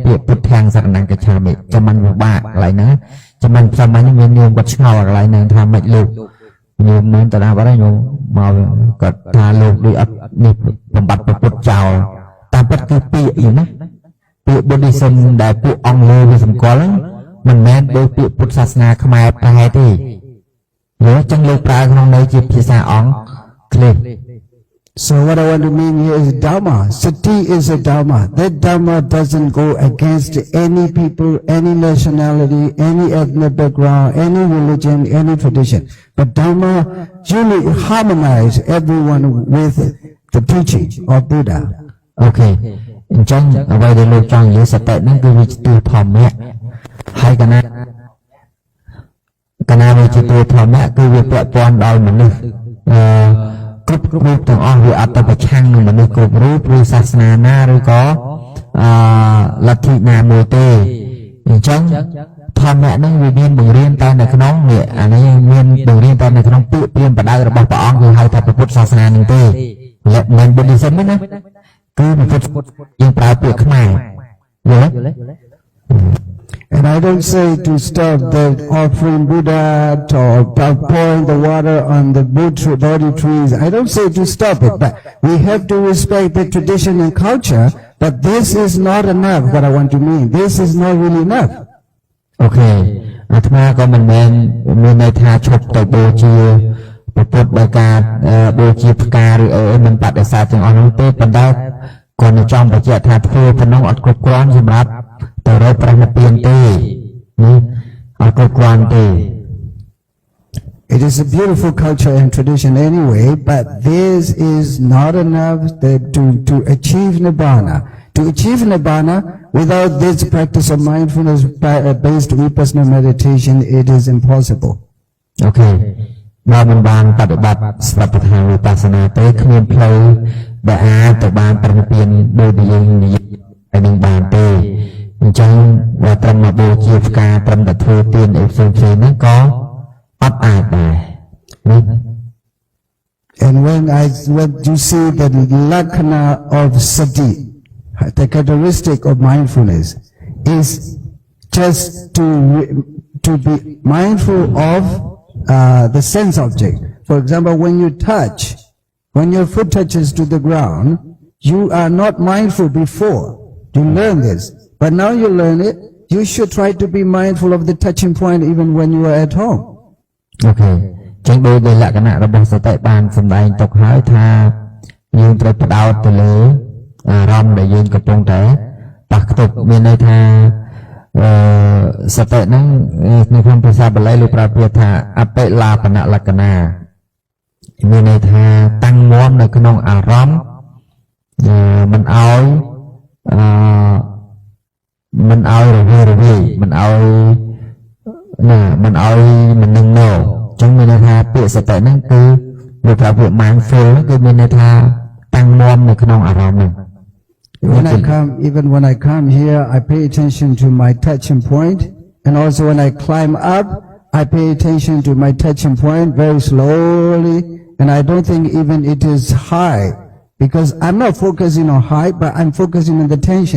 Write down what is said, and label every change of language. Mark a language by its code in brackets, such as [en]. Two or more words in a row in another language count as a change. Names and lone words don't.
[km] ពាក្យពុទ្ធធាងសរណង្គិឆាមិចាំមិនពិបាកកន្លែងហ្នឹងចាំមិនផ្សំហ្នឹងមានញោមគាត់ឆ្ងល់កន្លែងហ្នឹងថាមិនលោកញោមនឹងតាណាបាត់ហើយញោមមកគាត់ថាលោកដូចអត់នេះបំបត្តិពុទ្ធចោលតាមពិតគឺពាក្យយូរណាពាក្យបុទ្ធិសឹមដែលពួកអង្គលើវាសម្គាល់ហ្នឹងមិនមែនដោយពាក្យពុទ្ធសាសនាខ្មែរប្រហែលទេយកចឹងលោកប្រើក្នុងន័យជាភាសាអង្គគ្លេស [en] So what I want to mean here is Dhamma. Sati is a Dhamma. That Dhamma doesn't go against any people, any nationality, any ethnic background, any religion, any tradition. But Dhamma really harmonize everyone with the teaching of Buddha. Okay. [km] អញ្ចឹងអ្វីដែលលោកចង់និយាយសតិហ្នឹងគឺវាជាទូធម្មៈហើយកណាវាជាទូធម្មៈគឺវាពា ក់ព័ន្ធដល់មនុស្សគ្រប់រូបទាំងអស់វាអត់ទៅប្រឆាំងនឹងមនុស្សគ្រប់រូបឬសាសនាណាឬក៏លទ្ធិណាមួយទេអញ្ចឹងធម្មៈហ្នឹងវាមានបង្រៀនតែនៅក្នុងនេះអានេះមានបង្រៀនតែនៅក្នុងពាក្យព្រាមបដៅរបស់ព្រះអង្គគឺហៅថាពុទ្ធសាសនានឹងទេមិនបុddhismទេណាគឺពុទ្ធយើងប្រើពាក្យខ្មែរយល់ទេ [en] And I don't say to stop the offering Buddha or pouring the water on the Bodhi trees. I don't say to stop it, but we have to respect the tradition and culture. But this is not enough, what I want to mean. This is not really enough. Okay. [km] អាត្មាក៏មិនមែនមានន័យថាឈប់ទៅបូជាព្រះពុទ្ធដោយការបូជាផ្កាឬអីមិនបដិសេធទាំងអស់នោះទេប៉ុន្តែគាត់នៅចង់បញ្ជាក់ថាធ្វើប៉ុណ្ណឹងអត់គ្រប់គ្រាន់សម្រាប់ទៅរកព្រះនិព្វានទេណាអត់គ្រប់គ្រាន់ទេ [en] It is a beautiful culture and tradition anyway, but this is not enough to achieve Nibbana. To achieve Nibbana, without this practice of mindfulness-based vipassana meditation, it is impossible. Okay. [km] បើមិនបានបដិបត្តិស្វត្ថិវិបស្សនាទេគ្មានផ្លូវដែលអាចទៅបានព្រះនិព្វានដោយដែលយើងនិយាយឲ្យនឹងបានទេអញ្ចឹងបើត្រឹមមកបូជាផ្កាត្រឹមតែធ្វើទានអីផ្សេងៗហ្នឹងក៏អត់អាចដែរណា [en] And when you see the lakkhana of sati, the characteristic of mindfulness is just to be mindful of the sense object. For example, when you touch, when your foot touches to the ground, you are not mindful before. You learn this. But now you learn it, you should try to be mindful of the touching point even when you are at home. Okay. [km] ចឹងដោយលក្ខណៈរបស់សតិបានសម្ដែងទុកហើយថាយើងត្រូវផ្ដោតទៅលើអារម្មណ៍ដែលយើងកំពុងតែប៉ះខ្ទប់មានន័យថាសតិហ្នឹងនៅក្នុងភាសាបាលីលោកប្រើពាក្យថាអបិលាបនលក្ខណៈមានន័យថាតាំងមាំនៅក្នុងអារម្មណ៍មិនឲ្យ រវីរវីមិនឲ្យមិននឹងណោចឹងមានន័យថាពាក្យសតិហ្នឹងគឺលោកប្រើពាក្យ mindful គឺមានន័យថាតាំងមាំនៅក្នុងអារម្មណ៍ហ្នឹង [en] Even when I come here, I pay attention to my touching point, and also when I climb up, I pay attention to my touching point very slowly, and I don't think even it is high, because I'm not focusing on high, but I'm focusing on the tension.